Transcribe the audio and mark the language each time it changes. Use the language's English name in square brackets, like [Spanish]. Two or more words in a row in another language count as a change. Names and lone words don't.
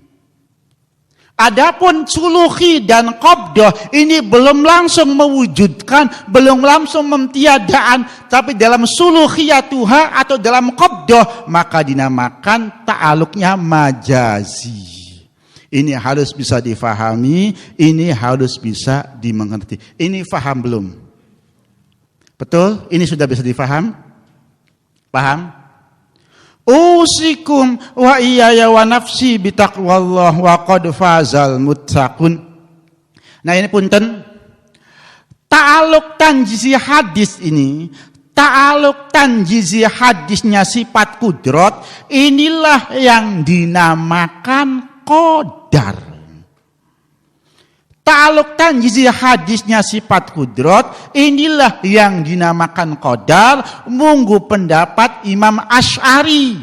[Indonesian] Adapun suluhi dan qabdah ini belum langsung mewujudkan, belum langsung mentiadaan, tapi dalam suluhiyatuha atau dalam qabdah maka dinamakan ta'aluknya majazi. Ini harus bisa difahami, ini harus bisa dimengerti. Ini faham belum? Betul? Ini sudah bisa difaham? Paham? [Arabic] أوصيكم وإياي ونفسي بتقوى الله وقد فاز المتقون. [Indonesian] Nah, ini punten, [Arabic] تعلق تنجيزي حادث [Indonesian] ini, [Arabic] تعلق تنجيزي [Indonesian] hadisnya sifat kudrat, inilah yang dinamakan qadar. [Arabic] تعلق تنجيزي [Indonesian] hadisnya sifat kudrat, inilah yang dinamakan qadar, munggu pendapat Imam Asy'ari.